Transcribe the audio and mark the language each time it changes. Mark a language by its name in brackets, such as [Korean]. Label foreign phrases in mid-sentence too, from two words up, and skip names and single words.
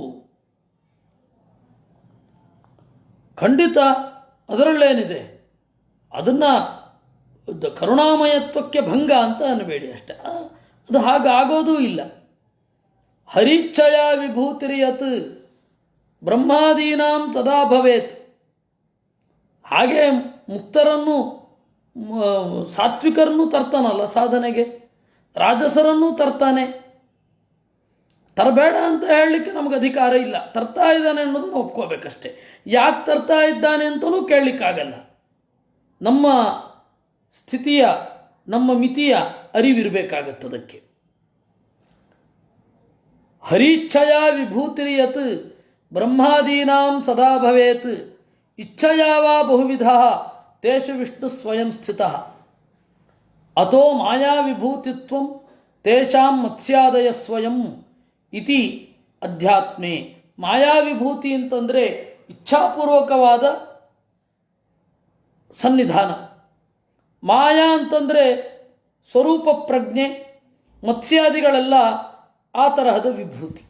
[Kannada] ಖಂಡಿತ ಅದರಲ್ಲೇನಿದೆ, ಅದನ್ನು ಕರುಣಾಮಯತ್ವಕ್ಕೆ ಭಂಗ ಅಂತ ಅನ್ನಬೇಡಿ ಅಷ್ಟೆ. ಅದು ಹಾಗಾಗೋದೂ ಇಲ್ಲ. [Sanskrit] ಹರಿಚ್ಛಯ ವಿಭೂತಿರಿಯತ್ ಬ್ರಹ್ಮಾದೀನಾಂ ತದಾ ಭವೇತ್. [Kannada] ಹಾಗೆ ಮುಕ್ತರನ್ನು ಸಾತ್ವಿಕರನ್ನು ತರ್ತಾನಲ್ಲ ಸಾಧನೆಗೆ, ರಾಜಸರನ್ನು ತರ್ತಾನೆ. ತರಬೇಡ ಅಂತ ಹೇಳಲಿಕ್ಕೆ ನಮಗೆ ಅಧಿಕಾರ ಇಲ್ಲ. ತರ್ತಾ ಇದ್ದಾನೆ ಅನ್ನೋದನ್ನು ಒಪ್ಕೋಬೇಕಷ್ಟೆ. ಯಾಕೆ ತರ್ತಾ ಇದ್ದಾನೆ ಅಂತಲೂ ಕೇಳಲಿಕ್ಕಾಗಲ್ಲ. ನಮ್ಮ ಸ್ಥಿತಿಯ, ನಮ್ಮ ಮಿತಿಯ ಅರಿವಿರಬೇಕಾಗತ್ತದಕ್ಕೆ. [Sanskrit] ಹರಿಚ್ಛಯ ವಿಭೂತಿರಿಯತ್ ಬ್ರಹ್ಮಾದೀನಾಂ ಸದಾ ಭವೇತ್ ಇಚ್ಛಯಾವ ಬಹುವಿಧ ತೇಷು ವಿಷ್ಣು ಸ್ವಯಂ ಸ್ಥಿತಃ ಅತೋ ಮಾಯಾ ವಿಭೂತಿತ್ವಂ ತೇಷಾಂ ಮತ್ಸ್ಯಾದಯ ಸ್ವಯಂ ಇತಿ ಅಧ್ಯಾತ್ಮೆ. [Kannada] ಮಾಯಾವಿಭೂತಿ ಅಂತಂದರೆ ಇಚ್ಛಾಪೂರ್ವಕವಾದ ಸನ್ನಿಧಾನ. ಮಾಯಾ ಅಂತಂದರೆ ಸ್ವರೂಪ ಪ್ರಜ್ಞೆ, ಮತ್ಸ್ಯಾದಿಗಳೆಲ್ಲ ಆ ತರಹದ ವಿಭೂತಿ.